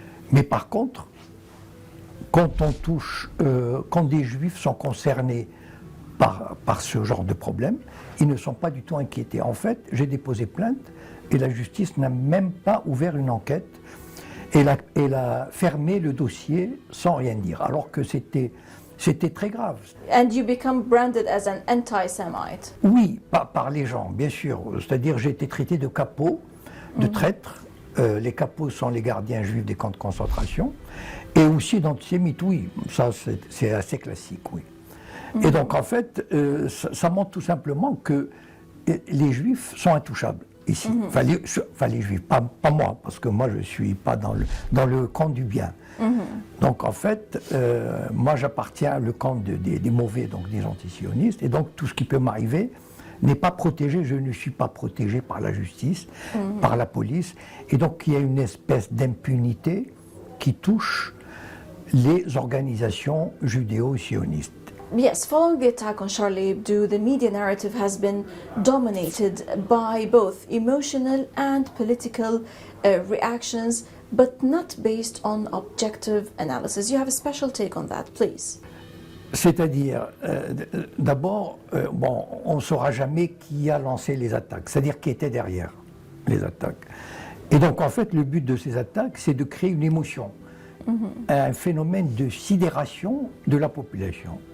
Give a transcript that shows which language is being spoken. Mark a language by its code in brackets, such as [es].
[fr] Mais par contre, quand des juifs sont concernés par ce genre de problème, ils ne sont pas du tout inquiétés. En fait, j'ai déposé plainte et la justice n'a même pas ouvert une enquête. Elle a fermé le dossier sans rien dire, alors que c'était très grave. [en] And you become branded as an anti-Semite. [fr] Oui, par les gens, bien sûr. C'est-à-dire j'ai été traité de capot, de traître. Les capots sont les gardiens juifs des camps de concentration. Et aussi d'antisémites, oui. Ça, c'est assez classique, oui. Et donc, en fait, ça montre tout simplement que les juifs sont intouchables. Ici. Enfin, les juifs, pas moi, parce que moi je ne suis pas dans le camp du bien. Donc en fait, moi j'appartiens au camp des mauvais, donc des antisionistes, et donc tout ce qui peut m'arriver n'est pas protégé, je ne suis pas protégé par la justice, par la police, et donc il y a une espèce d'impunité qui touche les organisations judéo-sionistes. [en] Yes, following the attack on Charlie Hebdo, the media narrative has been dominated by both emotional and political reactions, but not based on objective analysis. You have a special take on that, please. [fr] C'est-à-dire, d'abord, bon, on ne saura jamais qui a lancé les attaques, c'est-à-dire qui était derrière les attaques. Et donc, en fait, le but de ces attaques, c'est de créer une émotion, un phénomène de sidération de la population.